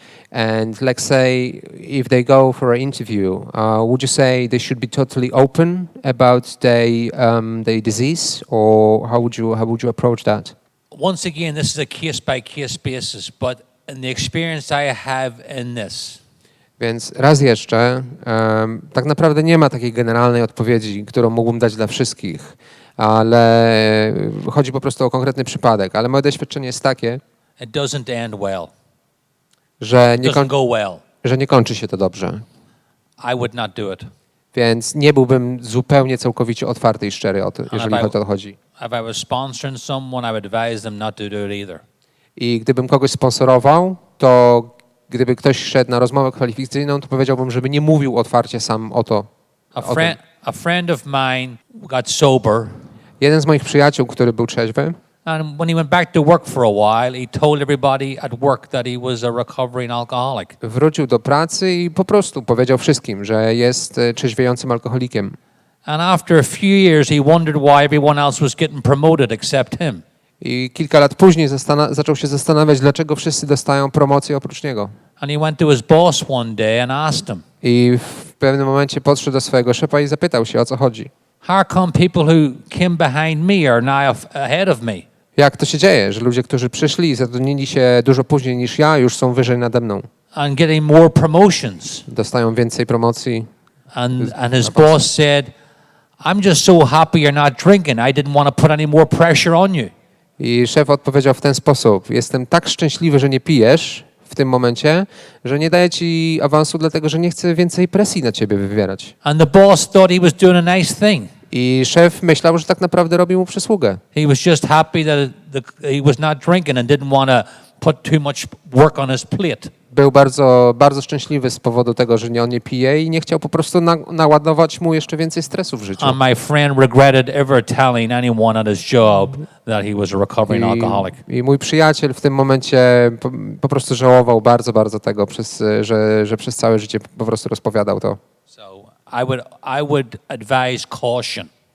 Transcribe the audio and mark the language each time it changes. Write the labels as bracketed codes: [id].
[en] And let's say if they go for an interview, would you say they should be totally open about their disease, or how would you approach that? Once again, this is a case-by-case basis, but in the experience I have in this, [pl] Więc raz jeszcze, tak naprawdę nie ma takiej generalnej odpowiedzi, którą mógłbym dać dla wszystkich, ale chodzi po prostu o konkretny przypadek. Ale moje doświadczenie jest takie, [en] it doesn't end well. [pl] że [en] It doesn't go well. [pl] nie kończy się to dobrze. [en] I would not do it. [pl] Więc nie byłbym zupełnie całkowicie otwarty i szczery o to, jeżeli o to chodzi. [en] If I was sponsoring someone, I would advise them not to do it either. [pl] I gdybym kogoś sponsorował, to gdyby ktoś szedł na rozmowę kwalifikacyjną, to powiedziałbym, żeby nie mówił otwarcie sam o to. [en] A friend of mine got sober, [pl] Jeden z moich przyjaciół, który był trzeźwy, [en] and when he went back to work for a while, he told everybody at work that he was a recovering alcoholic. [pl] wrócił do pracy i po prostu powiedział wszystkim, że jest trzeźwiejącym alkoholikiem. [en] And after a few years, he wondered why everyone else was getting promoted except him. [pl] I kilka lat później zaczął się zastanawiać, dlaczego wszyscy dostają promocję oprócz niego. [en] And he went to his boss one day and asked him, [pl] I w pewnym momencie podszedł do swojego szefa i zapytał się, o co chodzi. [en] how come people who came behind me are now ahead of me? [pl] Jak to się dzieje, że ludzie, którzy przyszli i zatrudnili się dużo później niż ja, już są wyżej nade mną. [en] And getting more promotions. [pl] Dostają więcej promocji. [en] And his boss said, I'm just so happy you're not drinking. I didn't want to put any more pressure on you. [pl] I szef odpowiedział w ten sposób. Jestem tak szczęśliwy, że nie pijesz w tym momencie, że nie daję ci awansu, dlatego że nie chcę więcej presji na ciebie wywierać. [en] And the boss thought he was doing a nice thing. [pl] I szef myślał, że tak naprawdę robi mu przysługę. [en] He was just happy that he was not drinking and didn't want to put too much work on his plate. [pl] Był bardzo, bardzo szczęśliwy z powodu tego, że on nie pije i nie chciał po prostu naładować mu jeszcze więcej stresu w życiu. [en] And my friend regretted ever telling anyone at his job that he was a recovering alcoholic. [pl] I mój przyjaciel w tym momencie po prostu żałował bardzo, bardzo tego, że przez całe życie po prostu rozpowiadał to. [en] So I would advise caution.